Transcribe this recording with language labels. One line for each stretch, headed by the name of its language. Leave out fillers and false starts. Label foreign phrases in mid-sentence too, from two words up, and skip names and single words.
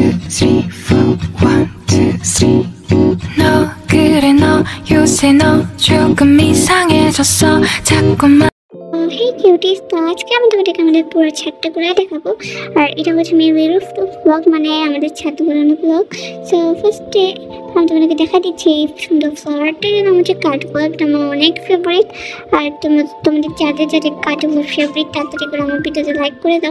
English: three, four. 1, 2, 3.
Korean: 너 그래 너 요새 너 조금 이상해졌어 자꾸만
Bangla: হে কিউটিস, তো আজকে আমি তোমাদেরকে আমাদের পুরো ছাদটা ঘুরে দেখাবো। আর এটা হচ্ছে
English: mainly rooftop vlog,
Bangla: মানে আমাদের ছাদ ঘোরানো ব্লগ। সো ফার্স্টে আমি তোমাদেরকে দেখা দিচ্ছি এই সুন্দর ফ্লাওয়ারটার নাম হচ্ছে কাঠগোলাপ। এটা আমার অনেক ফেভারিট। আর তোমাদের যাদের যাদের কাঠগোলাপ ফেভারিট তাড়াতাড়ি করে আমার ভিডিওতে লাইক করে দাও।